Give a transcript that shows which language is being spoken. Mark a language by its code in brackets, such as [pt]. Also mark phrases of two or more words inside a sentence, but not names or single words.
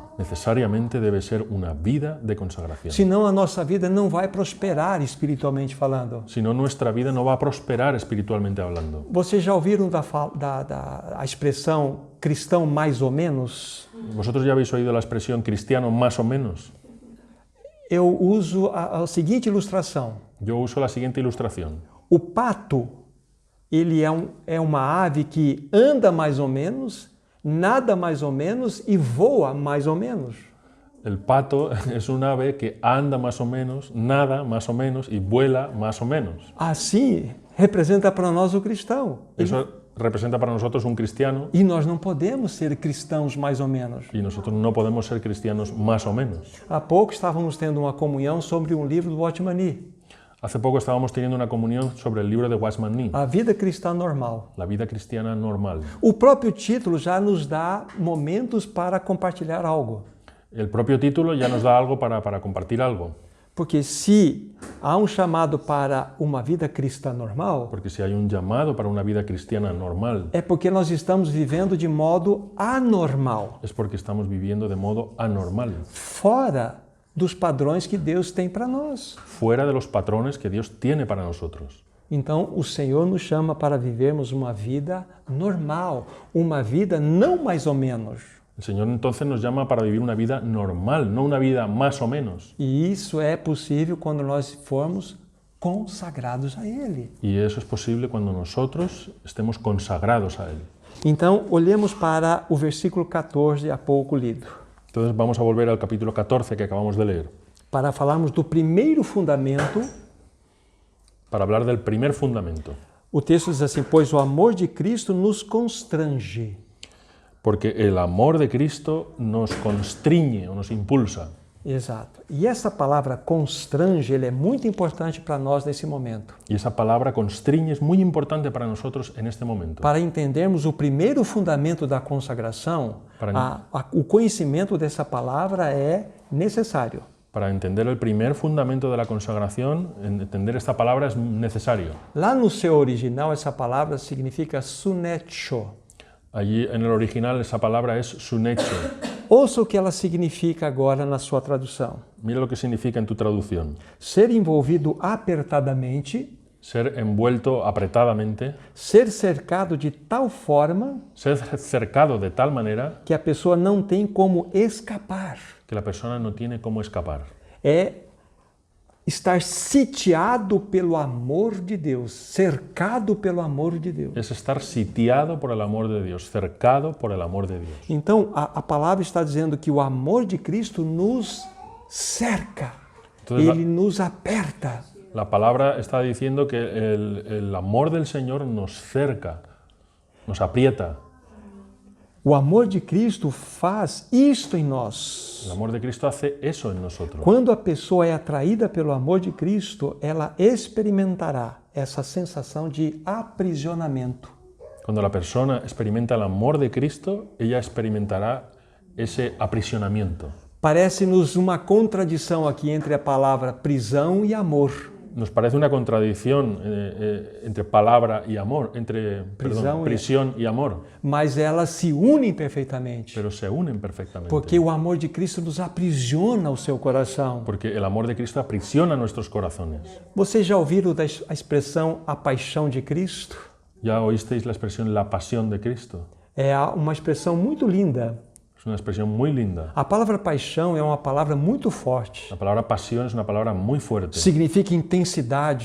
[es] necesariamente debe ser una vida de consagración. [pt] Senão a nossa vida não vai prosperar espiritualmente falando. [es] Si no, nuestra vida no va a prosperar espiritualmente hablando. [pt] Vocês já ouviram a expressão cristão mais ou menos? [es] ¿Vosotros ya habéis oído la expresión cristiano más o menos? [pt] Eu uso a seguinte ilustração. [es] Yo uso la siguiente ilustración. [pt] O pato, ele é uma ave que anda mais ou menos, nada mais ou menos e voa mais ou menos. [es] El pato es un ave que anda más o menos, nada más o menos y vuela más o menos. [pt] Assim, representa para nós o cristão. [es] Eso representa para nosotros un cristiano [pt] E nós não podemos ser cristãos mais ou menos. [es] y nosotros no podemos ser cristianos más o menos. [pt] Há pouco estávamos tendo uma comunhão sobre um livro do Watchman Nee, [es] Hace poco estábamos teniendo una comunión sobre el libro de Watchman Nee, [pt] A Vida Cristã Normal. [es] La vida cristiana normal. [pt] O próprio título já nos dá momentos para compartilhar algo. [es] El propio título ya nos da algo para compartir algo, [pt] Porque se há um chamado para uma vida cristã normal, [es] porque si hay un llamado para una vida cristiana normal, [pt] é porque nós estamos vivendo de modo anormal, [es] es porque estamos viviendo de modo anormal, [pt] fora dos padrões que Deus tem para nós. [es] fuera de los patrones que Dios tiene para nosotros. [pt] Então, o Senhor nos chama para vivermos uma vida normal, uma vida não mais ou menos. [es] El Señor entonces nos llama para vivir una vida normal, no una vida más o menos. [pt] E isso é possível quando nós formos consagrados a Ele. [es] Y eso es posible cuando nosotros estemos consagrados a Él. [pt] Então, olhemos para o versículo 14, há pouco lido, [es] Entonces vamos a volver al capítulo 14 que acabamos de leer, [pt] para falarmos do primeiro fundamento. [es] para hablar del primer fundamento. [pt] O texto diz assim: pois o amor de Cristo nos constrange. [es] Porque el amor de Cristo nos constriñe o nos impulsa. [pt] Exato. E essa palavra constrange, ele é muito importante para nós nesse momento. [es] Y esa palabra constriñe es muy importante para nosotros en este momento. [pt] Para entendermos o primeiro fundamento da consagração, o conhecimento dessa palavra é necessário. [es] Para entender el primer fundamento de la consagración, entender esta palabra es necesario. [pt] Lá no seu original, essa palavra significa sunecho. [es] Allí en el original esa palabra es sunecho. [pt] Ouça o que ela significa agora na sua tradução. [es] Mira lo que significa en tu traducción. [pt] Ser envolvido apertadamente, [es] ser envuelto apretadamente, [pt] ser cercado de tal forma [es] ser cercado de tal manera [pt] que a pessoa não tem como escapar. [es] que la persona no tiene cómo escapar. [pt] É estar sitiado pelo amor de Deus, cercado pelo amor de Deus. [es] Es estar sitiado por el amor de Dios, cercado por el amor de Dios. [pt] Então, a palavra está dizendo que o amor de Cristo nos cerca, [es] Entonces, [pt] ele nos aperta. [es] La palabra está diciendo que el amor del Señor nos cerca, nos aprieta. [pt] O amor de Cristo faz isto em nós. [es] El amor de Cristo hace eso en nosotros. [pt] Quando a pessoa é atraída pelo amor de Cristo, ela experimentará essa sensação de aprisionamento. [es] Cuando la persona experimenta el amor de Cristo, ella experimentará ese aprisionamiento. [pt] Parece-nos uma contradição aqui entre a palavra prisão e amor. [es] Nos parece una contradicción entre palabra y amor, entre prisión y amor, [pt] Mas elas se unem perfeitamente. [es] pero se unen perfectamente. [pt] Porque o amor de Cristo nos aprisiona o seu coração. [es] Porque el amor de Cristo aprisiona nuestros corazones. [pt] Vocês já ouviram a expressão a paixão de Cristo? [es] ¿Ya oísteis la expresión la pasión de Cristo? [pt] É uma expressão muito linda. [es] Es una expresión muy linda. [pt] A palavra paixão é uma palavra muito forte. [es] La palabra pasión es una palabra muy fuerte. [pt] Significa intensidade.